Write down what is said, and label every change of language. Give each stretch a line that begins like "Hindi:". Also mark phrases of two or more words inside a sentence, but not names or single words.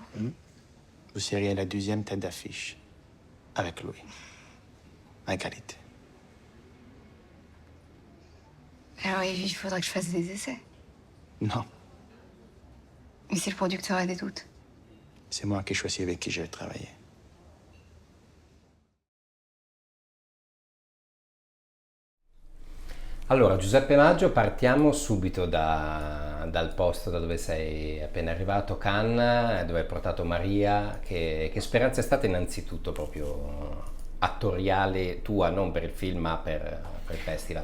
French: Vous seriez la deuxième tête d'affiche avec lui. Marguerite. Alors il faudra que je fasse des essais. Non, Mais si le producteur a des doutes. c'est moi qui choisis avec qui je vais travailler.
Italian: Allora, Giuseppe Maggio, partiamo subito dal posto da dove sei appena arrivato, Cannes, dove hai portato Maria. Che esperienza è stata innanzitutto proprio attoriale tua, non per il film ma per il festival?